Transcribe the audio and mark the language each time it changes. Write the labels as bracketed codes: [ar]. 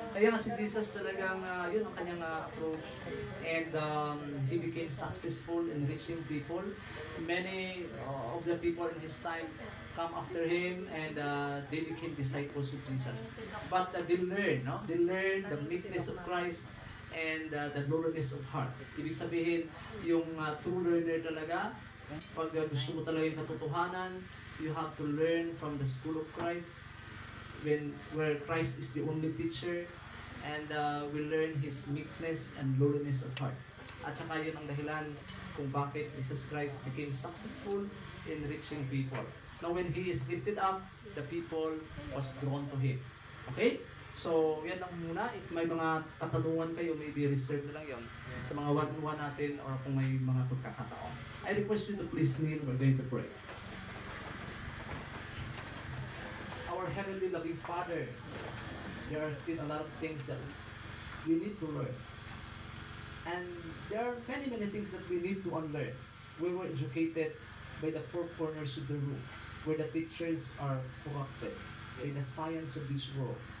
[tl] Kaya nga si Jesus talagang, yun ang kanyang approach. [en] And he became successful in reaching people. Many of the people in his time come after him and they became disciples of Jesus. But they learn, no? They learn the meekness of Christ and the lowliness of heart. [tl] Ibig sabihin, yung true learner talaga, pag gusto mo talaga yung katotohanan, [en] you have to learn from the school of Christ, where Christ is the only teacher, and we learn His meekness and lowliness of heart. [tl] At saka yun ang dahilan kung bakit Jesus Christ [en] became successful in reaching people. Now when He is lifted up, the people was drawn to Him. [tl] Okay? So, yan lang muna. If may mga katanungan kayo, maybe reserve na lang yon sa mga one-on-one natin or kung may mga pagkakataon. [en] I request you to please kneel. We're going to pray. Our Heavenly Loving Father, there are still a lot of things that we need to learn. And there are many, many things that we need to unlearn. We were educated by the four corners of the room, where the teachers are corrupted by the science of this world.